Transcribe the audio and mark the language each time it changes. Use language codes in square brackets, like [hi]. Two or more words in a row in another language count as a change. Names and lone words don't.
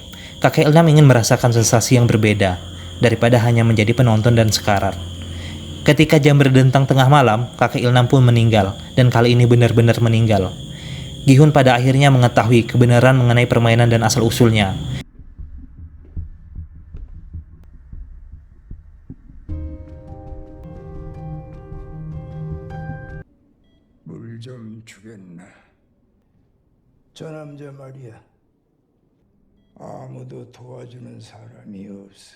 [id] Kakek Ilnam ingin merasakan sensasi yang berbeda daripada hanya menjadi penonton dan sekarat. Ketika jam berdentang tengah malam, kakek Ilnam pun meninggal dan kali ini benar-benar meninggal. Gi-hun pada akhirnya mengetahui kebenaran mengenai permainan dan asal-usulnya. [ko] 물 좀 주겠나? 저 남자 말이야. 아무도 도와주는 사람이 없어.